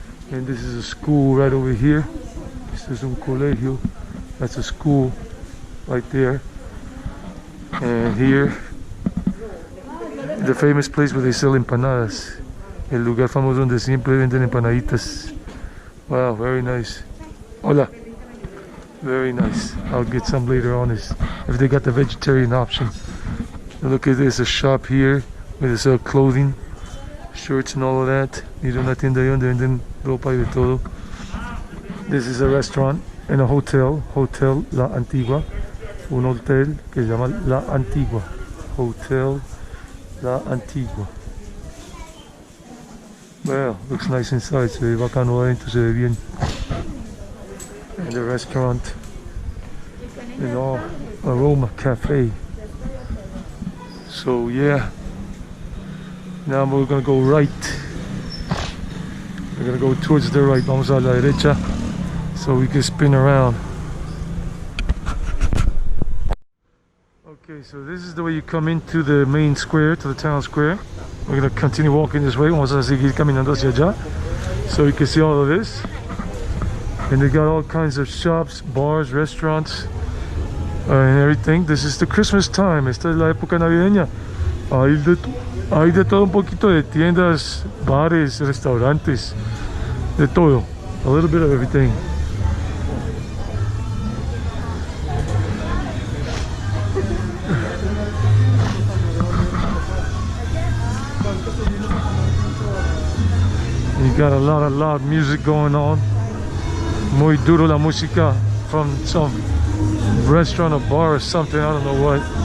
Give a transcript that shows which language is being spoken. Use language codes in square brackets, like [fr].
[en] And this is a school right over here. This is [es] un colegio. [en] That's a school right there. And here The famous place where they sell empanadas. [es] El lugar famoso donde siempre venden empanaditas. [en] Wow, very nice. Hola. Very nice. I'll get some later on if they got the vegetarian option. Look at this, a shop here where they sell clothing, shirts and all of that. [es] Mira una tienda ahí donde venden ropa y de todo. [en] This is a restaurant and a hotel, Hotel La Antigua. [es] Un hotel que se llama La Antigua. Hotel La Antigua. [en] Well, looks nice inside, [es] se ve bacano adentro, se ve bien. [en] And the restaurant, you know, Aroma Cafe. So yeah, now we're gonna go right. We're gonna go towards the right. [es] Vamos a la derecha, [en] so we can spin around. Okay, so this is the way you come into the main square, to the town square. We're gonna continue walking this way. [es] Vamos a seguir caminando hacia allá, [en] so you can see all of this. And they got all kinds of shops, bars, restaurants, and everything. This is the Christmas time. [es] Esta es la época navideña. Hay de todo un poquito, de tiendas, bares, restaurantes, de todo. [en] A little bit of everything. You got a lot of loud music going on. [es] Muy duro la música [en] from some restaurant or bar or something, I don't know what.